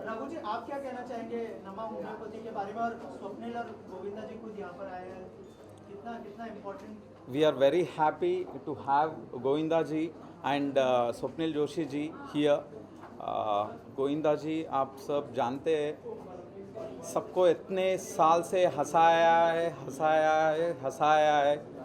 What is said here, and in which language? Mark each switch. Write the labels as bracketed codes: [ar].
[hi] राघु जी, आप क्या कहना चाहेंगे नमा होम्योपैथी के बारे में, और स्वप्निल और गोविंदा जी खुद यहाँ पर आए हैं, कितना कितना important. [en] We are very happy to have Govinda ji and Swapnil Joshi ji here. [hi] Govinda जी, आप सब जानते हैं, सबको इतने साल से हंसाया है.